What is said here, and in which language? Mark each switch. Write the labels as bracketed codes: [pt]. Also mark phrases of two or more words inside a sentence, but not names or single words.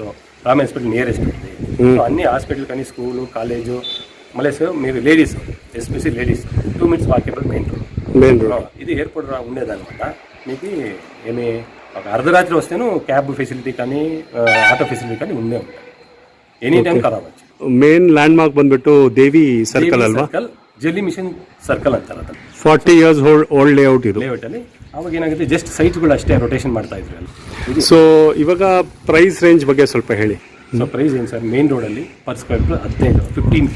[te] రామయ్య హాస్పిటల్ నియరెస్ట్ ఉంది. సో అన్ని హాస్పిటల్ కానీ స్కూలు, కాలేజు. మళ్ళీ సార్ మీరు [en] ladies, especially ladies 2 minutes walkable main road. [te] ఇది ఎయిర్పోర్ట్ ఉండేదన్నమాట. మీకు ఏమి ఒక అర్ధరాత్రి వస్తేను [en] cab facility [te] కానీ [en] auto facility [te] కానీ ఉండే ఉంటాయి. [en] any time కలవచ్చు. main landmark [kn] ಬಂದ್ಬಿಟ್ಟು ದೇವಿ ಸರ್ಕಲ್ ಅಲ್ವಾ? ಜಲ್ಲಿ ಮಿಷನ್ ಸರ್ಕಲ್ ಅಂತಾರೆ ಅದನ್ನು. [en] 40 years old layout [kn] ಇದು. ಲೇಔಟ್ ಅಲ್ಲಿ ಅವಾಗ ಏನಾಗುತ್ತೆ, ಜಸ್ಟ್ ಸೈಟ್ಗಳು ಅಷ್ಟೇ ರೊಟೇಷನ್ ಮಾಡ್ತಾ ಇದ್ರು ಅಲ್ಲಿ. ಸೊ ಇವಾಗ [en] price range [kn] ಬಗ್ಗೆ ಸ್ವಲ್ಪ ಹೇಳಿ. ಸೊ ಪ್ರೈಸ್ ಏನು ಸರ್, [en] main road [kn] ಅಲ್ಲಿ [en] per square feet [kn] 15K.